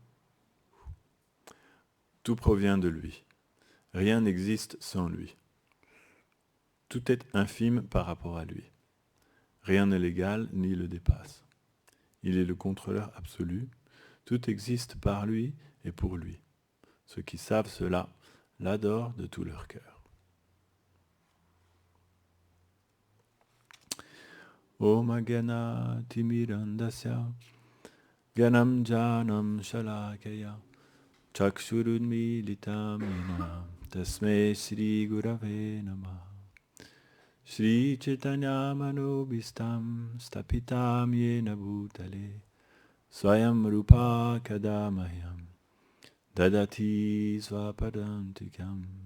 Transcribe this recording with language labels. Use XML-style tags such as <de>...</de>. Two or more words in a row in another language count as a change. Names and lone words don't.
<fr>Tout provient de lui. Rien n'existe sans lui. Tout est infime par rapport à lui. Rien ne l'égale ni le dépasse. Il est le contrôleur absolu. Tout existe par lui et pour lui. Ceux qui savent cela l'adorent de tout leur cœur.</fr> <sa>Om Agana Timirandasya Ganam Janam Shalakaya Chakshurunmilitamina Tasmai Sri Gurave Namah Shri Chaitanya Manobhistam Stapitam Yena Bhutale Swayam Rupa Kadamayam Dadati Swapadantikam</sa>